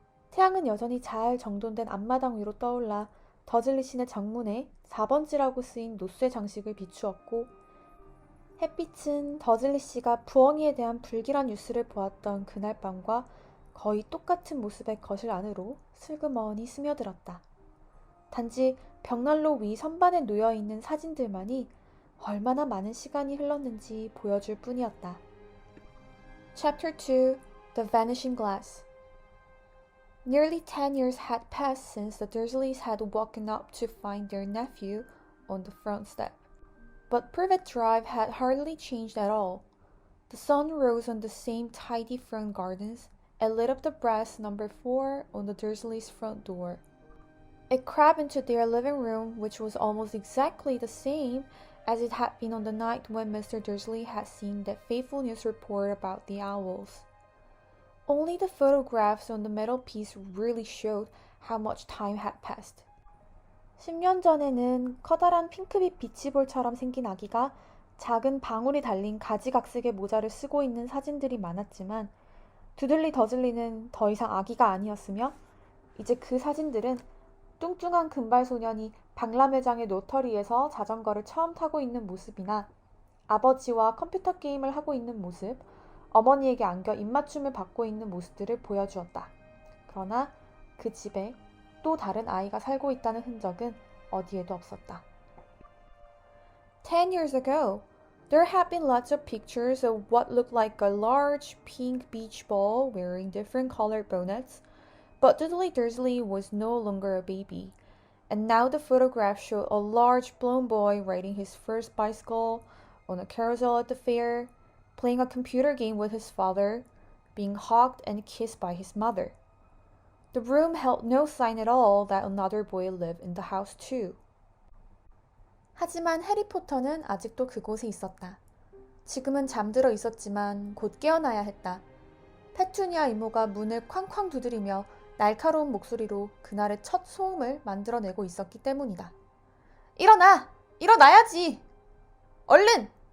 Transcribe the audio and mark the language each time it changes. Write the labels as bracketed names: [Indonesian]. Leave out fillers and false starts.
[Korean] 태양은 여전히 잘 정돈된 앞마당 위로 떠올라 더즐리 씨네 정문에 4번지라고 쓰인 노쇠 장식을 비추었고, 햇빛은 더즐리 씨가 부엉이에 대한 불길한 뉴스를 보았던 그날 밤과 거의 똑같은 모습의 거실 안으로 슬그머니 스며들었다. 단지 벽난로 위 선반에 놓여있는 사진들만이 얼마나 많은 시간이 흘렀는지 보여줄 뿐이었다. [English] Chapter 2: The Vanishing Glass. Nearly 10 years had passed since the Dursleys had woken up to find their nephew on the front step. But Privet Drive had hardly changed at all. The sun rose on the same tidy front gardens and lit up the brass number 4 on the Dursleys' front door. It crept into their living room, which was almost exactly the same as it had been on the night when Mr. Dursley had seen that fateful news report about the owls. Only the photographs on the metal-piece really showed how much time had passed. [Korean] 10년 전에는 커다란 핑크빛 비치볼처럼 생긴 아기가 작은 방울이 달린 가지각색의 모자를 쓰고 있는 사진들이 많았지만, 두들리 더즐리는 더 이상 아기가 아니었으며, 이제 그 사진들은 뚱뚱한 금발 소년이 박람회장의 노터리에서 자전거를 처음 타고 있는 모습이나 아버지와 컴퓨터 게임을 하고 있는 모습, 어머니에게 안겨 입맞춤을 받고 있는 모습들을 보여주었다. 그러나 그 집에 또 다른 아이가 살고 있다는 흔적은 어디에도 없었다. [English] 10 years ago, there had been lots of pictures of what looked like a large pink beach ball wearing different colored bonnets, but Dudley Dursley was no longer a baby, and now the photographs showed a large blonde boy riding his first bicycle, on a carousel at the fair, playing a computer game with his father, being hugged and kissed by his mother. The room held no sign at all that another boy lived in the house too. [Korean] 하지만 해리포터는 아직도 그곳에 있었다. 지금은 잠들어 있었지만 곧 깨어나야 했다. 페투니아 이모가 문을 쾅쾅 두드리며 날카로운 목소리로 그날의 첫 소음을 만들어내고 있었기 때문이다. 일어나! 일어나야지! 얼른!